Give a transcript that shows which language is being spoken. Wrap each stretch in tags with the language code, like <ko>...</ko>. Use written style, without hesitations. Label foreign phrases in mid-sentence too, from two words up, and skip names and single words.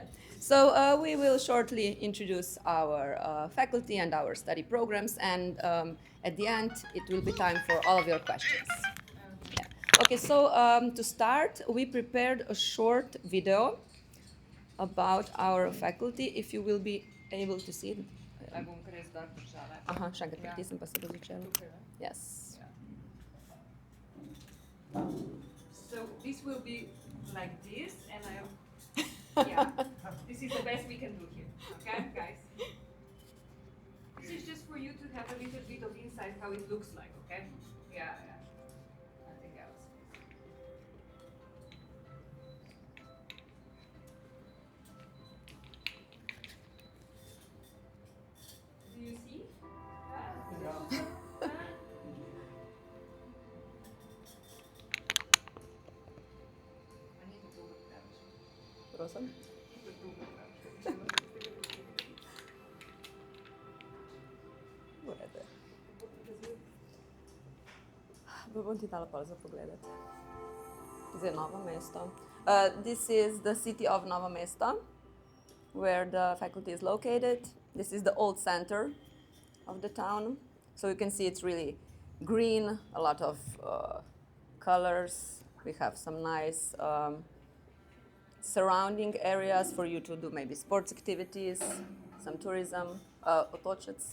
<en>So we will shortly introduce our faculty and our study programs, and at the end, it will be time for all of your questions. Yeah. Okay, so to start, we prepared a short video about our faculty, if you will be able to see it.</en> <sl>Aj bom kar jaz dol držala. Aha, še enkrat Ja. pritisnem, pa se bo začelo. Tukaj, ne?</sl> <en>Yes. So this will be like this, and yeah, this is the best we can do here. Okay, guys? This is just for you to have a little bit of insight how it looks like, okay? Yeah. Nothing else. Do you see?</en> <sl>Prosim. Urede. Bom ti dala pol za pogledati. Zdaj Novo Mesto.</sl> <en>This is the city of Novo Mesto, where the faculty is located. This is the old center of the town. So you can see it's really green, a lot of colors. We have some nice surrounding areas for you to do maybe sports activities, some tourism, otočec.</en>